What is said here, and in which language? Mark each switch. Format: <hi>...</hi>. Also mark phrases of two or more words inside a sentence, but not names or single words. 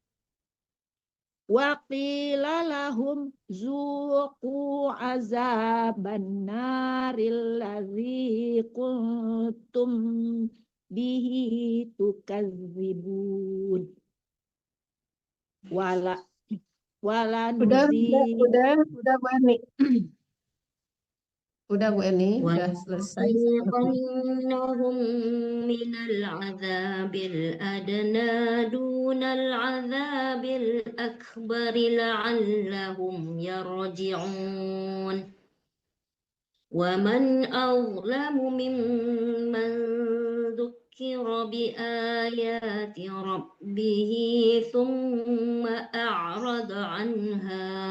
<ar>عذاب النار الذي كنتم به تكذبون ول</ar> <id>Udah nuzi Bu Eni. Udah Bu Eni, udah selesai.</id> <ar>وَنُذِيقَنَّهُم مِّنَ الْعَذَابِ الْأَدْنَىٰ دُونَ الْعَذَابِ الْأَكْبَرِ لَعَلَّهُمْ يَرْجِعُونَ وَمَنْ أَظْلَمُ مِمَّن ذُكِّرَ بِآيَاتِ رَبِّهِ ثُمَّ أَعْرَضَ عَنْهَا</ar>